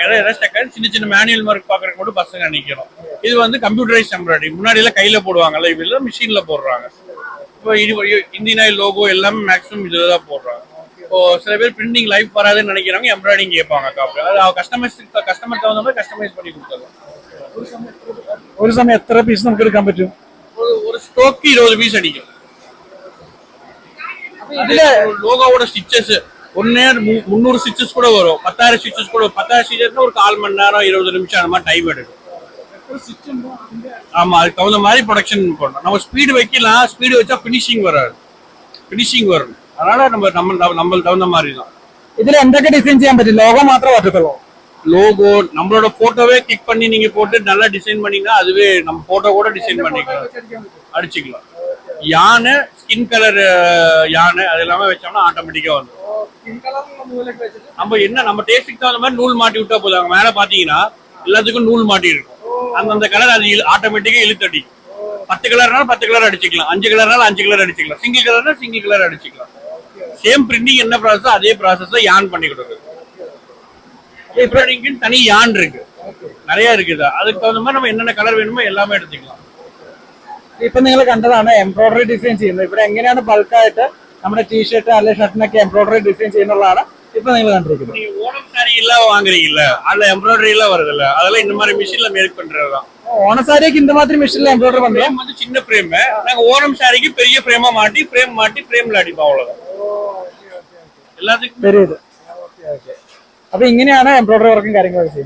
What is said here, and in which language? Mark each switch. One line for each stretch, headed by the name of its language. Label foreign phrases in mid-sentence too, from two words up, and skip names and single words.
Tamil: ஏதாவது சின்ன சின்ன
English: manual mark
Tamil: பார்க்கறதுக்கு மட்டும் பசங்க நிற்கணும். இது வந்து
English: computerise embroidery.
Tamil: முன்னாடி எல்லாம் கையில போடுவாங்கல்ல, இப்ப மிஷின்ல போடுறாங்க. இப்போ இந்தியன் ஆயில் லோகோ எல்லாமே மேக்ஸிமம் இதுல தான் போடுறாங்க. இப்போ சில பேர்
English: printing life
Tamil: வராதுன்னு நினைக்கிறாங்க, எம்ப்ராய்டிங் கேட்பாங்க காப்பி. அது கஸ்டமர் தகுந்த மாதிரி கஸ்டமைஸ் பண்ணி கொடுத்துருவோம்.
Malayalam: ഒരു സമയം എത്ര പീസ് നമുക്ക് എടുക്കാൻ പറ്റും?
Tamil: ஒரு ஸ்டோக்கு 20 பீஸ் அடிக்கும். அதுல லோகோவோட ஸ்டிச்சஸ் 300 ஸ்டிச்சஸ் கூட வரும், 10,000 ஸ்டிச்சஸ் கூட. 10,000 ஸ்டிச்சஸ்னா ஒரு 1/4 மணி நேரம் 20 நிமிஷம் அந்த மாதிரி டைம் எடுக்கும். ஆமா, அதுக்கு தகுந்த மாதிரி ப்ரொடக்ஷன் பண்ணணும். நம்ம ஸ்பீடு வைக்கலாம், ஸ்பீடு வச்சா ஃபினிஷிங் வராது. ஃபினிஷிங் வரும். அதனால நம்ம தகுந்த மாதிரி தான்.
Malayalam: ഇതിൽ എന്തൊക്കെ ഡിസൈൻ ചെയ്യാൻ പറ്റും? ലോഗോ മാത്രമേ പറ്റത്തുള്ളൂ.
Tamil: லோகோ நம்மளோட போட்டோவே கிளிக் பண்ணி நீங்க போட்டு நல்லா டிசைன் பண்ணீங்கன்னா அதுவே நம்ம போட்டோ கூட டிசைன் பண்ணிக்கலாம், அடிச்சுக்கலாம். யானை
English: skin colour
Tamil: யானை அது எல்லாமே வச்சோம்னா ஆட்டோமேட்டிக்கா வந்துடும். நம்ம டேஸ்டுக்கு தகுந்த மாதிரி நூல் மாட்டி விட்டா போதும். மேல பாத்தீங்கன்னா எல்லாத்துக்கும் நூல் மாட்டி இருக்கும். அந்தந்த கலர் அது ஆட்டோமேட்டிக்கா இழுத்தடி. 10 கலர்னாலும் 10 கலர் அடிச்சுக்கலாம், 5 கலர்னாலும் 5 கலர் அடிச்சுக்கலாம்,
English: single colourna single colour
Tamil: அடிச்சுக்கலாம்.
English: same printing
Tamil: என்ன ப்ராசஸ் அதே ப்ராசஸ் யான் பண்ணி கொடுக்குறது. எம்ப்ராய்டிங்க்கு தனி யான் இருக்கு, நிறைய இருக்குது. அதுக்கு தகுந்த மாதிரி நம்ம என்னென்ன கலர் வேணுமோ எல்லாமே எடுத்துக்கலாம்.
Malayalam: ഇപ്പൊ നിങ്ങൾ കണ്ടതാണ്
English: embroidery design
Malayalam: ചെയ്യുന്നത്. ഇവിടെ എങ്ങനെയാണ് ബൾക്കായിട്ട് നമ്മുടെ ടീഷർട്ട് അല്ലെങ്കിൽ ഷർട്ടിനൊക്കെ
English: embroidery design
Malayalam: ചെയ്യുന്നതാണ് ഇപ്പൊ നിങ്ങൾ കണ്ടിരിക്കുന്നത്
Tamil: நீங்க ஓணம் சாரி எல்லாம் வாங்குறீங்கல்ல அதுல எம்ப்ராய்டரி எல்லாம் வருதுல்ல அதெல்லாம் இந்த மாதிரி மிஷின்ல மேக் பண்றதுதான். ഓണസാരിയൊക്കെ இந்த மாதிரி மிஷின்ல எம்ப்ராய்டரி பண்றோம். ஃப்ரேம் வந்து சின்ன ஃப்ரேம், நாங்க ஓணம் சாரிக்கு பெரிய ஃப்ரேமா மாட்டி ஃப்ரேம்ல அடிப்போம் அவ்வளவுதான். எல்லாத்துக்கும் தெரியுது.
Malayalam: ഓക്കെ ഓക്കെ. അപ്പൊ ഇങ്ങനെയാണ്
English: embroidery workum
Malayalam: കാര്യങ്ങളൊക്കെ ചെയ്യുന്നത്.